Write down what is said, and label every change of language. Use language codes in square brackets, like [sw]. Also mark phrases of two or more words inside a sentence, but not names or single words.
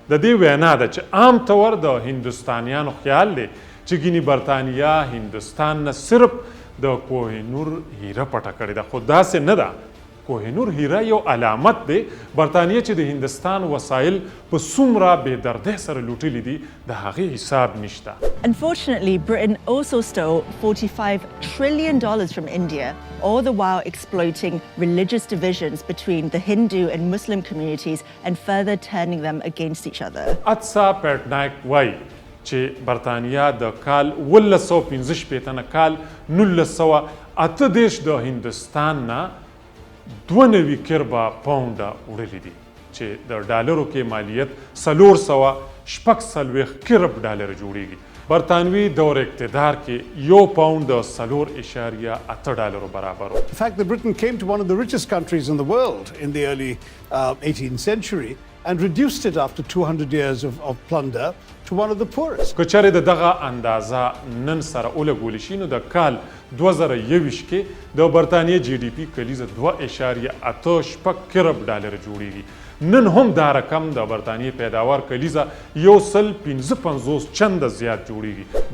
[ps] د دې وینا ده چې عام طور د هندوستانیانو خیال دی چې ګینې برطانیه هندوستان نه صرف د کوهینور هیره پټه کړې ده خو داسې نه ده. کوهینور هیره یو علامت دی برطانیه چې د هندوستان وسایل په څومره بې دردۍ سره لوټلي دي د هغې حساب نشته. [en] Unfortunately, Britain also stole $45 trillion from India, all the while exploiting religious divisions between the Hindu and Muslim communities and further turning them against each other. [ps] اتسا پیټنایک وایي چې برطانیه د کال 1915 نه کال 1938 د هندوستان نه 92 کربه پاونډه وړلي دي چې د ډالرو کې مالیت 446 کرب ډالر جوړیږي برطانوي دور اقتدار کې یو پاوند د 4.8 ډالرو برابر و. [en] The fact that Britain came to one of the richest countries in the world in the early 18th century and reduced it after 200 years of plunder to one of the poorest. [ps] که چېرې د دغه اندازه نن سره ولګول شي نو د کال 2021 کې د برطانیې جی ډي پي کلیزه 2.86 کرب ډالر جوړیږي. نن هم دا رقم د برطانیې پیداوار کلیزه 155 چنده زیات جوړیږي.